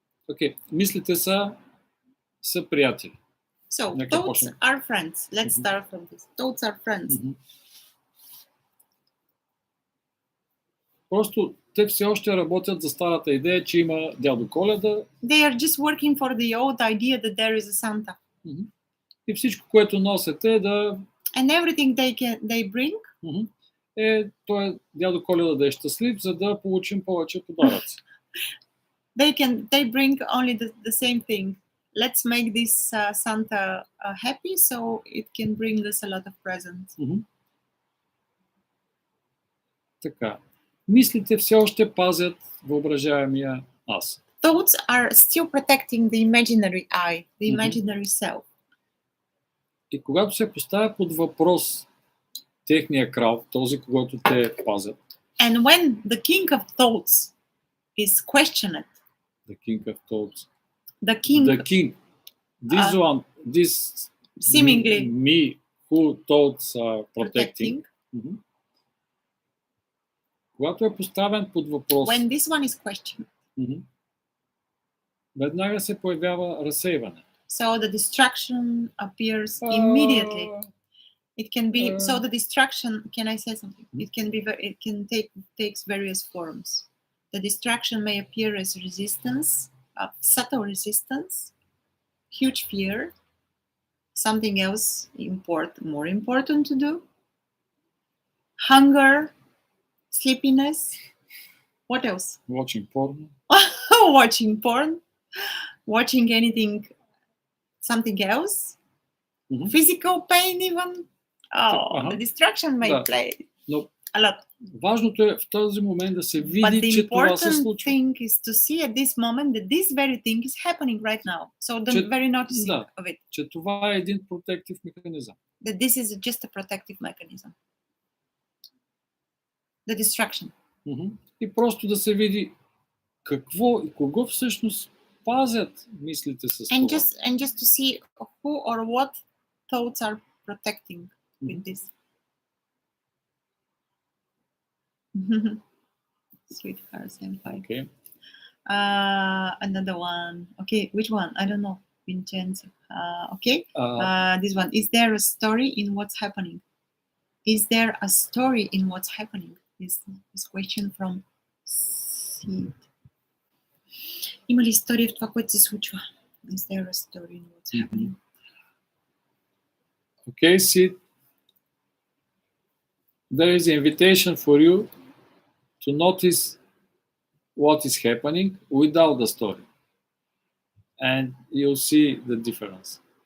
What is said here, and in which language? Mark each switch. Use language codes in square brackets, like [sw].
[bg] Okay, мислите са приятели. [en] So [bg] Нека [en] thoughts [bg] почнем. [en] are friends. Let's Mhm. start from this. Thoughts are friends. [bg] Просто те все още работят за старата идея, че има дядо Коледа [en] They are just working for the old idea that there is a Santa. [bg] и всичко, което носят е да [en] And everything they bring, [bg] той дядо Коледа да е щастлив, за да получим повече подаръци. [en] they bring only the same thing. Let's make this Santa happy, so it can bring us a lot of presents. [bg] Така. Мислите все още пазят въображаемия аз. [en] Thoughts are still protecting the imaginary I, the imaginary self. [bg] И когато се поставя под въпрос техния крал, този, когато те пазят, [en] And when the king of thoughts is questioned, the king of thoughts, the king this one, this seemingly me who thoughts are protecting. [bg] Когато е поставен под въпрос, [en] when this one is questioned, [bg] веднага се появява разсейване. [en] So the distraction appears immediately. It can be so the distraction. Can I say something? It can be. It can takes various forms. The distraction may appear as resistance, subtle resistance, huge fear, something else more important to do, hunger, sleepiness. What else? Watching porn. Watching porn, watching anything, something else, physical pain even. The distraction may play a lot. [bg] Важното е в този момент да се види, че това се случва. [en] But the important thing is to see at this moment that this very thing is happening right now. So the very noticing of it. [bg] Че това е един protective механизъм. [en] That this is just a protective mechanism. The distraction. [bg] И просто да се види какво и кого всъщност пазят мислите с това. [en] And just to see who or what thoughts are protecting with this. Sweetheart senpai. Okay. Another one. Okay, which one? I don't know. Vincenzo. Okay. This one. Is there a story in what's happening? Is there a story in what's happening? This question from Sid. [bg] Има ли история в това, което се случва? [en] Is there a story in what's happening? Okay, Sid. There is an invitation for you to notice what is happening without the story. And you'll see the difference.